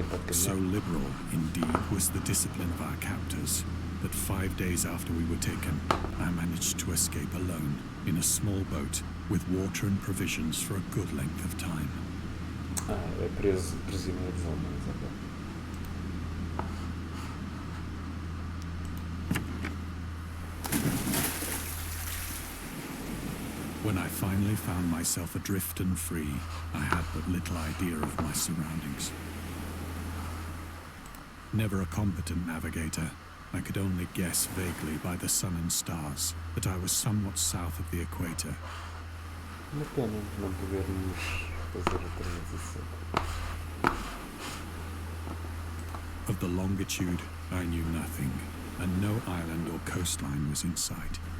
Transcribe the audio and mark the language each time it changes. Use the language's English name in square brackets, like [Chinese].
[English] So liberal, indeed, was the discipline of our captors, that 5 days after we were taken, I managed to escape alone, in a small boat, with water and provisions for a good length of time. [Portuguese] É prisioneiro dos alemães, ok. [English] When I finally found myself adrift and free, I had but little idea of my surroundings. Never a competent navigator, I could only guess vaguely by the sun and stars that I was somewhat south of the equator. [Portuguese] Uma pena não podermos fazer a transição. [English] Of the longitude, I knew nothing, and no island or coastline was in sight.